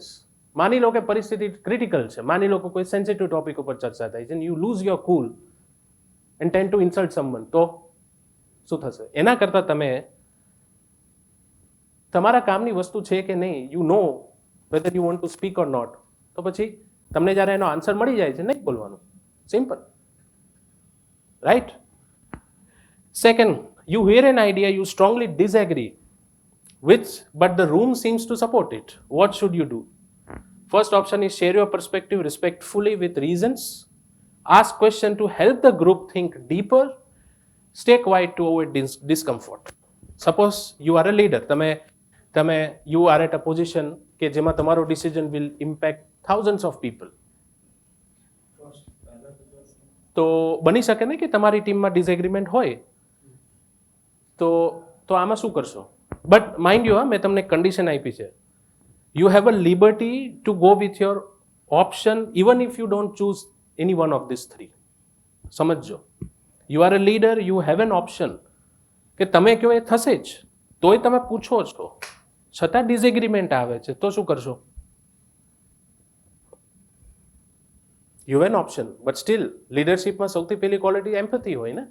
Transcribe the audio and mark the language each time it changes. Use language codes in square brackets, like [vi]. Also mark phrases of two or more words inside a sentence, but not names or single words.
[gu] માની લો કે પરિસ્થિતિ ક્રિટિકલ છે, માની લો કે કોઈ સેન્સિટિવ ટોપિક ઉપર ચર્ચા થાય છે, [en] you lose your cool and tend to insult someone, [gu] તો શું થશે? એના કરતાં તમે તમારા કામની વસ્તુ છે કે નહીં, [en] you know whether you want to speak or not, [gu] તો પછી તમને જ્યારે એનો આન્સર મળી જાય છે નહીં બોલવાનું. [en] Simple, right? સેકન્ડ, you hear an idea you strongly disagree with, but the room seems to support it. What should you do? First option is share your perspective respectfully with reasons. Ask question to help the group think deeper. Stay quiet to avoid discomfort. Suppose you are a leader. You are at a position [gu] કે જેમાં તમારો [en] decision will impact thousands of people. [gu] તો બની શકે ને કે તમારી ટીમમાં ડિસએગ્રીમેન્ટ હોય, તો આમાં શું કરશો? [en] But mind you, [gu] મેં તમને કન્ડિશન આપી છે [en] You have a liberty to go with your option even if you don't choose any one of these three. [gu] સમજજો, [en] you are a leader, you have an option [gu] કે તમે કહો એ થશે જ, તોય તમે પૂછો છો, છતાં ડિસએગ્રીમેન્ટ આવે છે તો શું કરશો? [en] you an option, but still લીડરશીપમાં [gu] સૌથી પહેલી [en] quality empathy [gu] હોય ને.